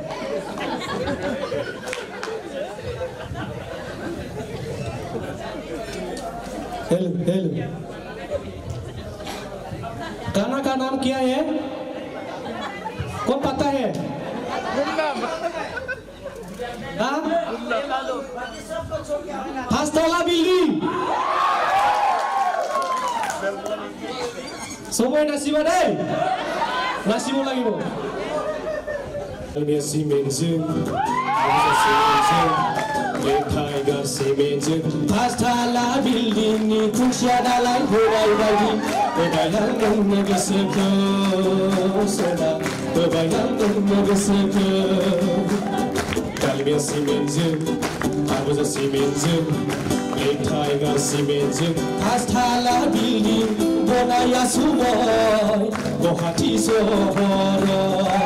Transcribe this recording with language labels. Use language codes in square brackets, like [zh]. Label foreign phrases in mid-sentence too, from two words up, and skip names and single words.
[hi] हेलो हेलो, गाना का नाम क्या है? कौन पता है? पाँचतला बिल्डिंग। [as] সময় নাচিবা দে, নাচিব লাগিব। [brx] पाँचतला बिल्डिंगनि खुन्थिया दालाय होबाय बायदि होबायलांदों गोसोखौ सोना होबायलांदों गोसोखौ गालिया सिमेन्टजों आबुजा सिमेन्टजों लेखायगा सिमेन्टजों पाँचतला बिल्डिं बनाया सुबाय गुवाहाटी सहराव